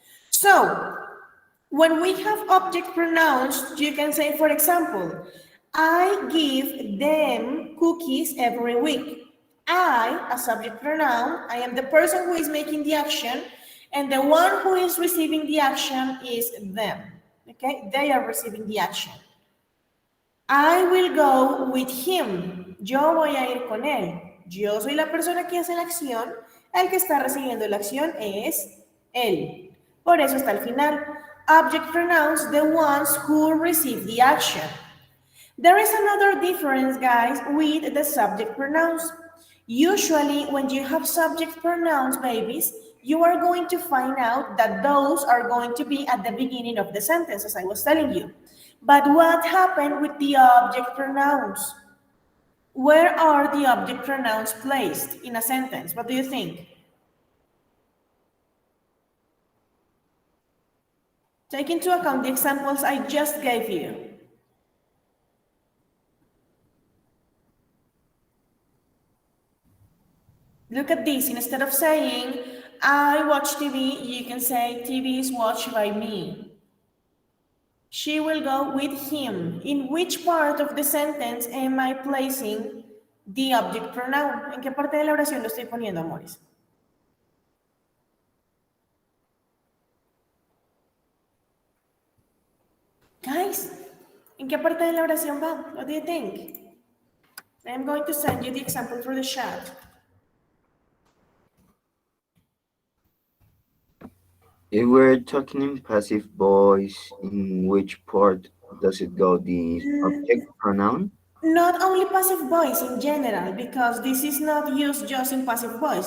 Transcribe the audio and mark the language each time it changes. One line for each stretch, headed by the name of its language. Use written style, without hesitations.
English: So, when we have object pronouns, you can say, for example, I give them cookies every week. I, a subject pronoun, I am the person who is making the action, and the one who is receiving the action is them. Okay? They are receiving the action. I will go with him.
Spanish: Yo voy a ir con él. Yo soy la persona que hace la acción. El que está recibiendo la acción es él. Por eso está al final.
English: Object pronouns, the ones who receive the action. There is another difference, guys, with the subject pronouns. Usually, when you have subject pronouns, babies, you are going to find out that those are going to be at the beginning of the sentence, as I was telling you. But what happened with the object pronouns? Where are the object pronouns placed in a sentence? What do you think? Take into account the examples I just gave you. Look at this. Instead of saying, I watch TV, you can say, TV is watched by me. She will go with him. In which part of the sentence am I placing the object pronoun?
Spanish: ¿En qué parte de la oración lo estoy poniendo, amores? Guys, ¿en qué parte de la oración va?
English: What do you think? I'm going to send you the example through the chat. If we're talking in passive voice, in which part does it go? The object pronoun? Not only passive voice in general, because this is not used just in passive voice.